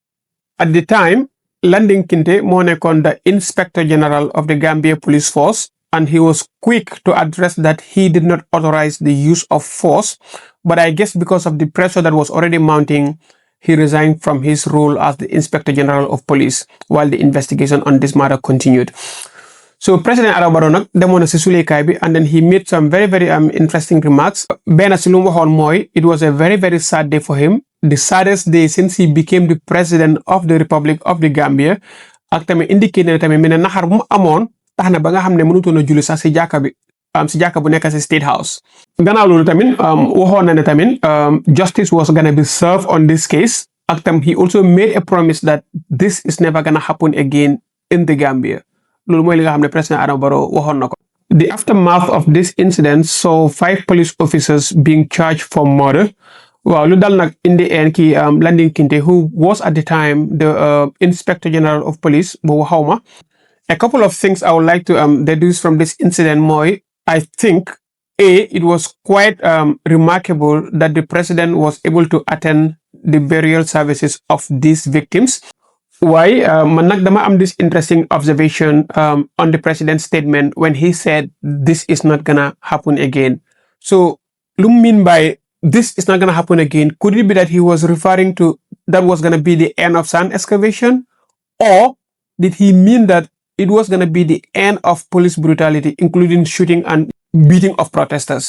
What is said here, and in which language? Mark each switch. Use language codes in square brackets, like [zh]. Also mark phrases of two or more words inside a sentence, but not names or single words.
[en] At the time, Landing Kinte Monekon, the Inspector General of the Gambia Police Force, and he was quick to address that he did not authorize the use of force, but I guess because of the pressure that was already mounting, he resigned from his role as the Inspector General of Police while the investigation on this matter continued. [wo] So President Adama Barrow demoon si suleykaay bi, [en] and then he made some very interesting remarks. [wo] Benn si lu mu waxoon mooy [en] it was a very sad day for him, the saddest day since he became the President of the Republic of the Gambia. [wo] Ak tamit indiqué na tamit mene naxar bu mu amoon tax na ba nga xam ne mënutoon a julli sax si jàkka bi si jàkka bu nekk si State House. Gannaaw loolu tamit waxoon na ne tamit [en] justice was gonna be served on this case. [wo] Ak tam [en] he also made a promise that this is never gonna happen again in the Gambia. [wo] Loolu mooy li nga xam ne President Adama Barrow waxoon na ko. [en] The aftermath of this incident saw 5 police officers being charged for murder. Well, [wo] lu dal nag [en] in the end ki Landing Kinte, who was at the time the Inspector General of Police, [wo] boobu xawma. [en] A couple of things I would like to deduce from this incident mooy, I think it was quite remarkable that the president was able to attend the burial services of these victims. Why? [wo] Man nag dama am [en] this interesting observation on the president's statement when he said this is not gonna happen again. So, lu mean by this is not gonna happen again? Could it be that he was referring to that was gonna be the end of sand excavation, or did he mean that it was gonna be the end of police brutality, including shooting and beating of protesters?